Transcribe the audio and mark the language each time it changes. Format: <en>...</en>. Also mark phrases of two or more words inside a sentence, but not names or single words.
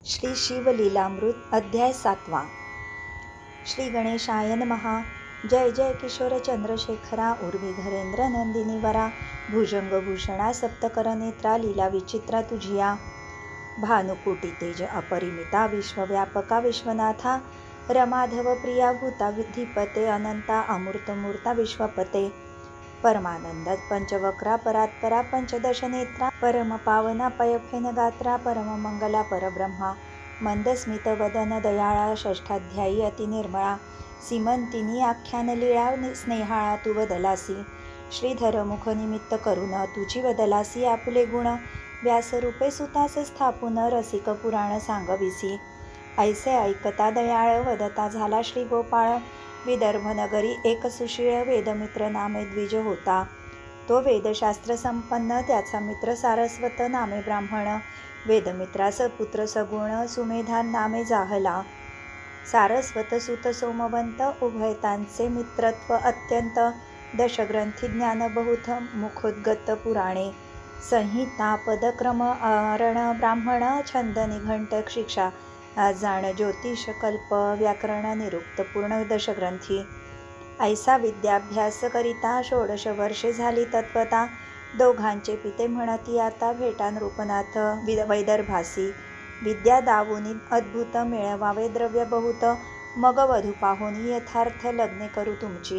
<mr>श्री शिवलीलामृत अध्याय 7.</mr> <sa>श्री गणेशाय नमः.</sa> <mr>जय जय किशोर चंद्रशेखरा उर्वी धरेंद्र नंदिनी वरा भुजंगभूषणा सप्तकर नेत्रा लीला विचित्रा तुझिया भानुकुटी तेज अपरिमिता विश्वव्यापका विश्वनाथा रमाधव प्रिया भूता विधिपते अनंता अमूर्तमूर्ता विश्वपते परमानंद पंचवक्रा परात्परा पंचदश नेत्रा परम पावना पयफेन गात्रा परम मंगला परब्रह्मा मंदस्मित वदन दयाळा षष्ठाध्यायी अतिनिर्मळा सीमंतिनी आख्यान लीळा स्नेहाळा तू वदलासी श्रीधर मुख निमित्त करुण तुझी वदलासी आपुले गुण व्यासरूपे सुतास स्थापून रसिक पुराण सांगविसी ऐसे ऐकता दयाळ वदता झाला श्री गोपाळ विदर्भ नगरी एक सुशीळ वेदमित्र नामे द्विज होता. तो वेदशास्त्र संपन्न त्याचा मित्र सारस्वत नामे ब्राह्मण वेदमित्रास पुत्र सगुण सुमेधान नामे जाहला. सारस्वत सुत सोमवंत उभयतांचे मित्रत्व अत्यंत दशग्रंथी ज्ञान बहुत मुखोद्गत पुराणे संहिता पदक्रम अरण ब्राह्मण छंद निघंट शिक्षा जाण ज्योतिष कल्प व्याकरण निरुक्त पूर्ण दशग्रंथी ऐसा विद्याभ्यास करिता 16 वर्षे झाली तत्वता दोघांचे पिते म्हणती आता भेटा नृपनाथ वैदर्भासी विद्या दावुनी अद्भुत मिळवावे द्रव्य बहुत मग वधू पाहुनी यथार्थ लग्ने करू तुमची.</mr>